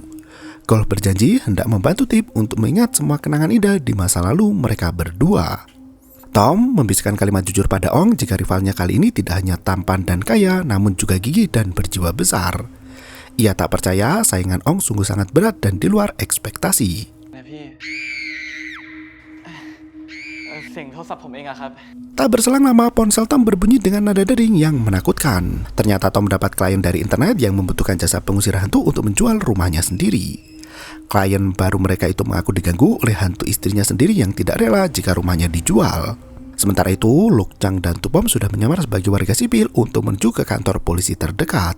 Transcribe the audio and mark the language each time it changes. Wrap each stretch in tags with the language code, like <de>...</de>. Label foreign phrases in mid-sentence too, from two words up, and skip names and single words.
<id>Golf berjanji hendak membantu Tip untuk mengingat semua kenangan indah di masa lalu mereka berdua. Tom membisikkan kalimat jujur pada Ong jika rivalnya kali ini tidak hanya tampan dan kaya, namun juga gigih dan berjiwa besar. Ia tak percaya saingan Ong sungguh sangat berat dan di luar ekspektasi.</id> <th>นะพี่เสียงโทรศัพท์ผมเองอะครับ</th> <id>Tak berselang lama, ponsel Tom berbunyi dengan nada dering yang menakutkan. Ternyata Tom mendapat klien dari internet yang membutuhkan jasa pengusir hantu untuk menjual rumahnya sendiri. Klien baru mereka itu mengaku diganggu oleh hantu istrinya sendiri yang tidak rela jika rumahnya dijual. Sementara itu, Luk Chang dan Tupom sudah menyamar sebagai warga sipil untuk menuju ke kantor polisi terdekat.</id>